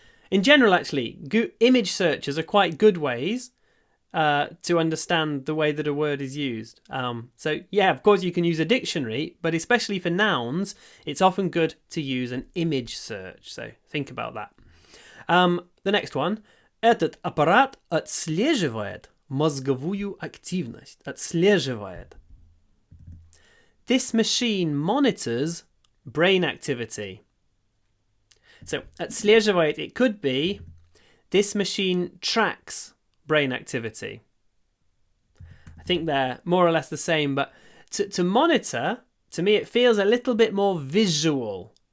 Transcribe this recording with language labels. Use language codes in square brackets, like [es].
[en] In general, actually, image searches are quite good ways to understand the way that a word is used. So yeah, of course you can use a dictionary, but especially for nouns, it's often good to use an image search. So think about that. The next one. [ru] Этот аппарат отслеживает мозговую активность. Отслеживает. [en] This machine monitors brain activity. So, отслеживает, it could be, this machine tracks brain activity. I think they're more or less the same, but to monitor, to me, it feels a little bit more visual.